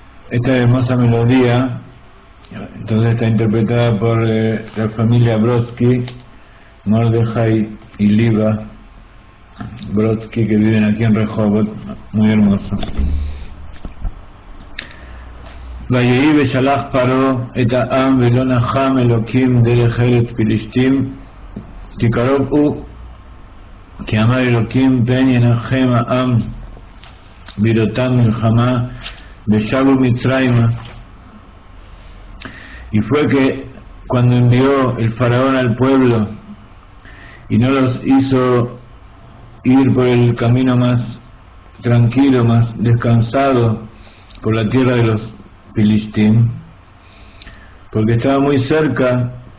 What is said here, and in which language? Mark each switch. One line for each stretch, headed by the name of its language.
Spanish: esta hermosa melodía, entonces está interpretada por la familia Brodsky, Mordechai y Liva Brodsky, que viven aquí en Rehovot, muy hermoso.
Hebrew: ויהי ושלח פרעה את העם ולא נחם אלוקים דרך ארץ פלישתים כי קרוב הוא כי אמר אלוקים פן ינחם העם בראותם מלחמה ושבו מצרימה.
Spanish: Y fue que cuando envió el faraón al pueblo y no los hizo ir por el camino más tranquilo, más descansado, por la tierra de los Filistín, porque estaba muy cerca,